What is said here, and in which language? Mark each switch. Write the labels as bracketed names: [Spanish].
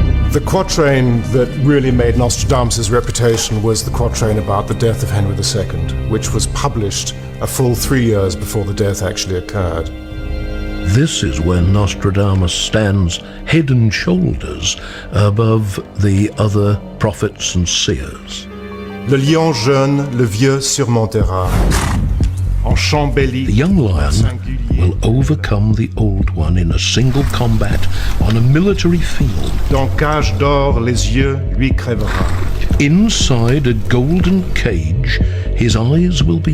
[English] The quatrain that really made Nostradamus' reputation was the quatrain about the death of Henry II, which was published a full 3 years before the death actually occurred. This is when Nostradamus stands head and shoulders above the other prophets and seers. [French] Le lion jeune, le vieux surmontera. En chambelli, [English] The young lion will overcome the old one in a single combat on a military field. [French] dans cage d'or, les yeux lui crèvera. [English] Inside a golden cage, his eyes will be